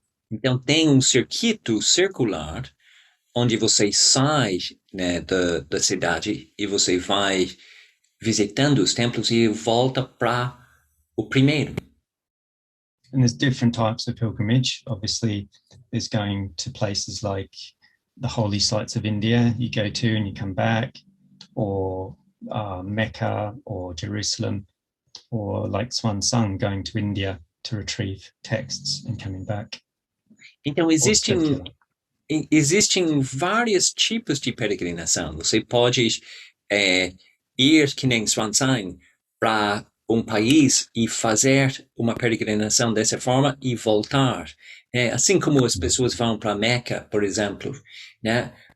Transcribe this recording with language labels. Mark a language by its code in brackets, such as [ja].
[pt] Então tem um circuito circular onde você sai, né, da cidade e você vai visitando os templos e volta para o primeiro. [en] And there's different types of pilgrimage. Obviously, there's going to places like the holy sites of India you go to and you come back, or Mecca or Jerusalem, or like Swan Sung going to India to retrieve texts and coming back. [pt] Então existem vários tipos de peregrinação. Você pode ir que nem Swansang para um país e fazer uma peregrinação dessa forma e voltar. Assim como as pessoas vão para Meca, por exemplo, né?